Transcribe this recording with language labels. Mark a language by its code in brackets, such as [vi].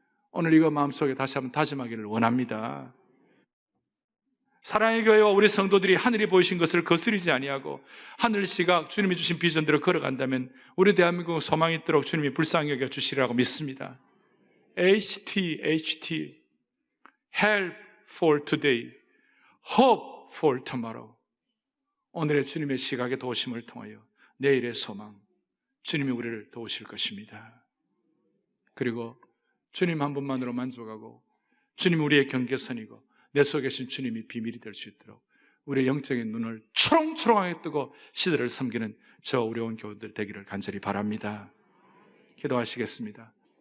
[ko] 오늘 이거 마음속에 다시 한번 다짐하기를 원합니다. 사랑의 교회와 우리 성도들이 하늘이 보이신 것을 거스리지 아니하고 하늘 시각, 주님이 주신 비전대로 걸어간다면 우리 대한민국 소망이 있도록 주님이 불쌍히 여겨 주시리라고 믿습니다. [en] HT Help for today, Hope for tomorrow. [ko] 오늘의 주님의 시각의 도우심을 통하여 내일의 소망, 주님이 우리를 도우실 것입니다. 그리고 주님 한 분만으로 만족하고 주님이 우리의 경계선이고 내 속에 계신 주님이 비밀이 될 수 있도록 우리의 영적인 눈을 초롱초롱하게 뜨고 시대를 섬기는 저 우리 온 교우들 되기를 간절히 바랍니다. 기도하시겠습니다.